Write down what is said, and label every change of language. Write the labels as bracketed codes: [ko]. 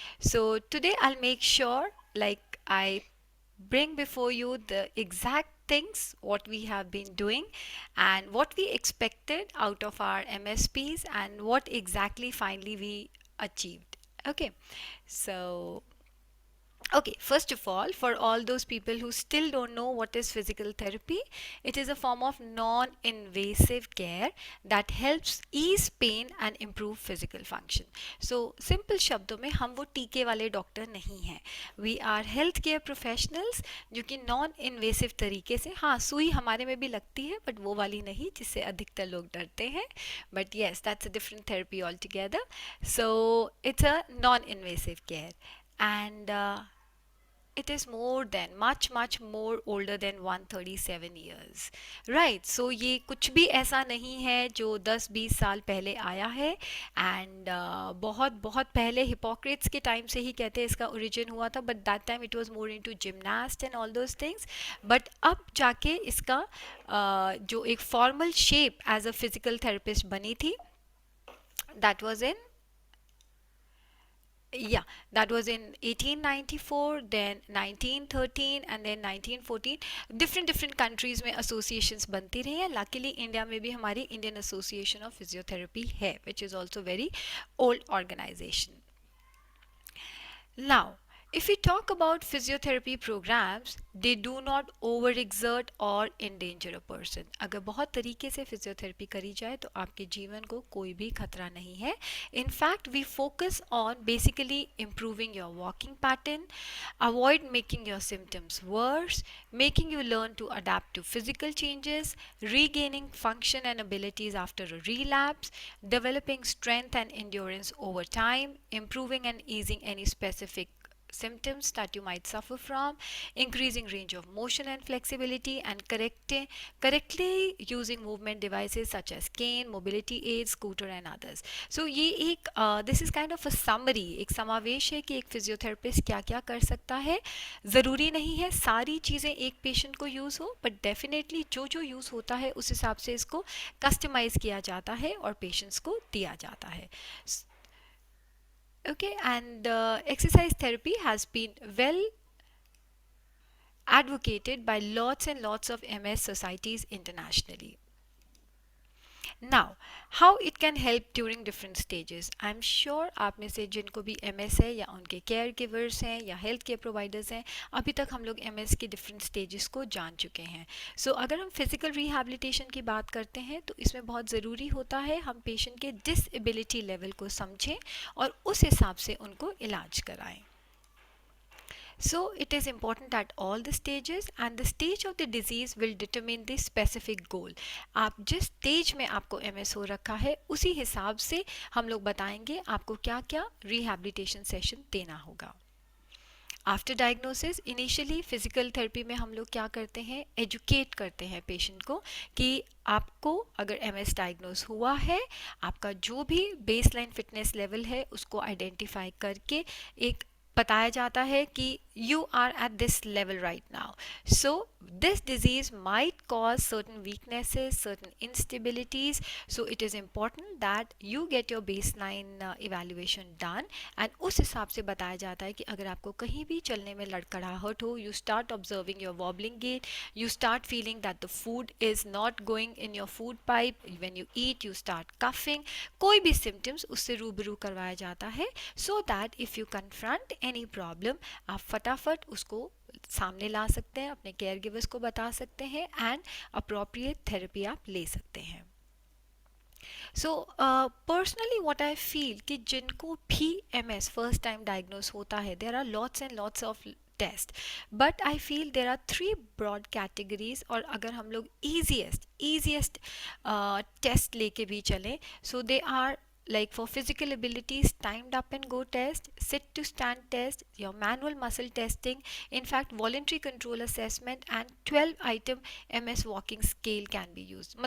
[en] So today I'll make sure like I bring before you the exact things what we have been doing and what we expected out of our MSPs and what exactly finally we achieved. Okay. So okay, first of all, for all those people who still don't know what is physical therapy, it is a form of non invasive care that helps ease pain and improve physical function. [hi] So, simple शब्दों में हम वो टीके वाले doctor नहीं हैं. [en] We are health care professionals [hi] जो कि non invasive तरीके से, हाँ सुई हमारे में भी लगती है बट वो वाली नहीं जिससे अधिकतर लोग डरते हैं. [en] But yes, that's a different therapy altogether. So, it's a non invasive care. And it is more than much more older than 137 years, right? [hi] So ये कुछ भी ऐसा नहीं है जो 10-20 साल पहले आया है, एंड बहुत बहुत पहले हिपोक्रेट्स के टाइम से ही कहते हैं इसका ओरिजिन हुआ था, [en] But that time it was more into gymnast and all those things. But [hi] अब जाके इसका जो एक [en] formal shape as a physical therapist [hi] बनी थी, [en] That was in, yeah, that was in 1894, then 1913 and then 1914. [hi] different countries में associations बनती रही हैं. [en] luckily India [hi] में भी हमारी [en] Indian Association of Physiotherapy है, which is also very old organization. Now, if we talk about physiotherapy programs, they do not overexert or endanger a person. [hi] अगर बहुत तरीके से फिजियोथेरेपी करी जाए तो आपके जीवन को कोई भी खतरा नहीं है. [en] In fact, we focus on basically improving your walking pattern, avoid making your symptoms worse, making you learn to adapt to physical changes, regaining function and abilities after a relapse, developing strength and endurance over time, improving and easing any specific symptoms that you might suffer from, increasing range of motion and flexibility, and correctly using movement devices such as cane, mobility aids, scooter and others. [hi] So ये एक [en] this is kind of a summary, [hi] एक समावेश है कि एक physiotherapist क्या क्या कर सकता है. ज़रूरी नहीं है सारी चीज़ें एक पेशेंट को यूज़ हो, बट डेफिनेटली जो जो यूज़ होता है उस हिसाब से इसको कस्टमाइज़ किया जाता है और पेशेंट्स को दिया जाता है. [en] Okay, and exercise therapy has been well advocated by lots and lots of MS societies internationally. Now, how it can help during different stages. I'm sure [hi] आप में से जिनको भी MS है या उनके केयर गिवर्स हैं या हेल्थ केयर प्रोवाइडर्स हैं, अभी तक हम लोग MS के डिफरेंट स्टेजेस को जान चुके हैं. सो अगर हम फिजिकल रिहैबिलिटेशन की बात करते हैं तो इसमें बहुत ज़रूरी होता है हम पेशेंट के डिसेबिलिटी लेवल को समझें और उस हिसाब से उनको इलाज कराएं. [en] So it is important at all the stages, and the stage of the disease will determine the specific goal. [hi] आप जिस स्टेज में आपको MS हो रखा है उसी हिसाब से हम लोग बताएंगे आपको क्या क्या रिहैबिलिटेशन सेशन देना होगा. After diagnosis initially physical therapy में हम लोग क्या करते हैं, एजुकेट करते हैं पेशेंट को कि आपको अगर MS डायग्नोस हुआ है, आपका जो भी बेसलाइन फिटनेस लेवल है उसको आइडेंटिफाई करके एक बताया जाता है कि [en] you are at this level right now. So this disease might cause certain weaknesses, certain instabilities. So it is important that you get your baseline evaluation done. [hi] And उस हिसाब से बताया जाता है कि अगर आपको कहीं भी चलने में लड़खड़ाहट हो, [en] you start observing your wobbling gait, you start feeling that the food is not going in your food pipe, when you eat you start coughing, [hi] कोई भी symptoms उससे रूबरू करवाया जाता है, [en] so that if you confront any problem [hi] आप फटाफट उसको सामने ला सकते हैं, अपने केयर गिवर्स को बता सकते हैं एंड अप्रोप्रिएट थेरेपी आप ले सकते हैं. [en] so personally what I feel [hi] कि जिनको भी MS फर्स्ट टाइम डायग्नोस होता है, [en] There are lots and lots of test, but I feel there are 3 broad categories. [hi] और अगर हम लोग ईजीएस्ट टेस्ट लेके भी चलें, [en] So they are like for physical abilities, timed up and go test, sit to stand test, your manual muscle testing, in fact voluntary control assessment, and 12 item MS walking scale can be used.